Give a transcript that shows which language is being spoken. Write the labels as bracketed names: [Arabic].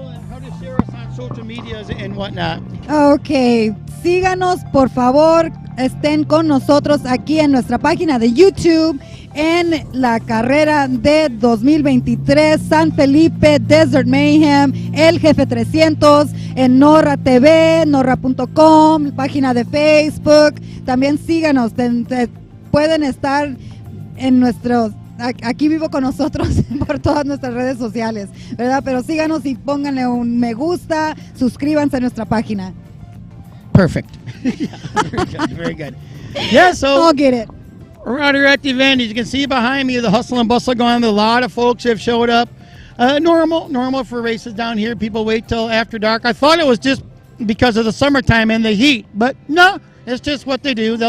[English] how to share us on social medias and whatnot. [Spanish] Ok, síganos por favor, estén con nosotros aquí en nuestra página de YouTube en la carrera de 2023 San Felipe Desert Mayhem, El Jefe 300, en Norra TV, norra.com, página de Facebook. También síganos, pueden estar en nuestros, aquí vivo con nosotros por todas nuestras redes sociales, ¿verdad? Pero síganos y pónganle un me gusta, suscríbanse a nuestra página. [English] Perfect. Yeah, very good. Very good. Yeah, so I'll get it. We're out here at the event. As you can see behind me, the hustle and bustle going on. A lot of folks have showed up. Normal for races down here. People wait till after dark. I thought it was just because of the summertime and the heat, but no, it's just what they do.